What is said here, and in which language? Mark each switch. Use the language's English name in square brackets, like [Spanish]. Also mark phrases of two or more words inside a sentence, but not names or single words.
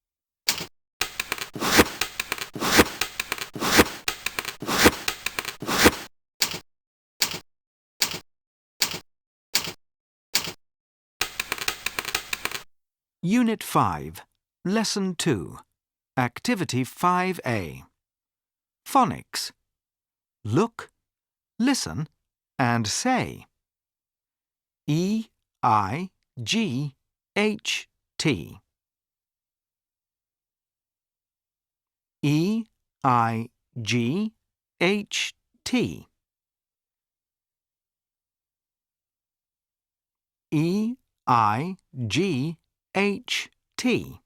[English] Unit 5, Lesson 2, Activity 5A. Phonics. Look, listen and say. E-I-G-H-T. E-I-G-H-T. E-I-G-H-T.